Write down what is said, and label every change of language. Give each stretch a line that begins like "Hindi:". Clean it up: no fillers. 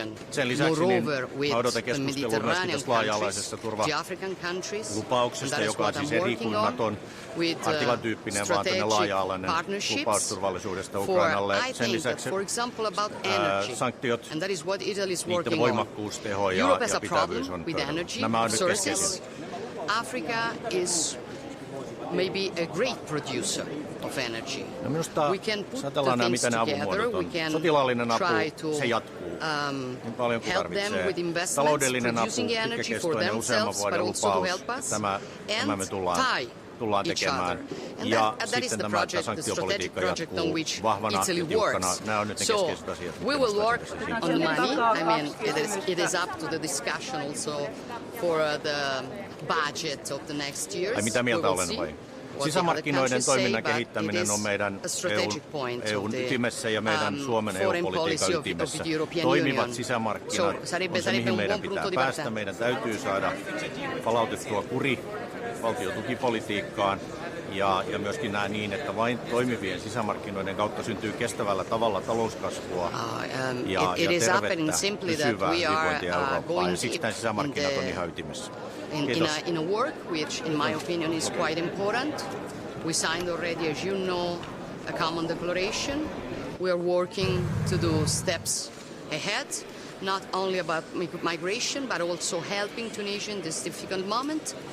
Finnish: Sen lisäksi niin odotan keskustelua myöskin tästä laaja-alaisesta turvalupauksesta, joka on siis eri kuin NATOn artiklatyyppinen, vaan tämmöinen laaja-alainen lupaus turvallisuudesta Ukrainalle. Sen lisäksi sanktiot, niiden voimakkuus, teho ja pitävyys on pöydällä. Nämä on nyt keskeisiä.
English: Africa is maybe a great producer of energy.
Finnish: No minusta,
English: we can put
Finnish: ajatellaan nämä, miten ne avunmuodot on. Sotilaallinen apu, se jatkuu. Niin paljon kuin tarvitsee. Taloudellinen apu, pitkäkestoinen useamman vuoden lupaus, tämä me tullaan tekemään. Ja sitten tämä sanktiopolitiikka jatkuu vahvana ja tiukkana. Nämä on nyt ne keskeiset asiat.
English: We will work on the money. I mean, it is up to the discussion also for the budget of the next years.
Finnish: Ai mitä mieltä olen vai? Sisämarkkinoiden toiminnan kehittäminen on meidän EUn ytimessä ja meidän Suomen EU-politiikan ytimessä. Toimivat sisämarkkinat on se, mihin meidän pitää päästä. Meidän täytyy saada palautettua kuri valtiotukipolitiikkaan ja myöskin näin niin, että vain toimivien sisämarkkinoiden kautta syntyy kestävällä tavalla talouskasvua ja tervettä, pysyvää hyvinvointia Eurooppaan. Ja siksi nämä sisämarkkinat on ihan ytimessä.
English: In a work which, in my opinion, is quite important. We signed already, as you know, a common declaration. We are working to do steps ahead, not only about migration, but also helping Tunisia in this difficult moment.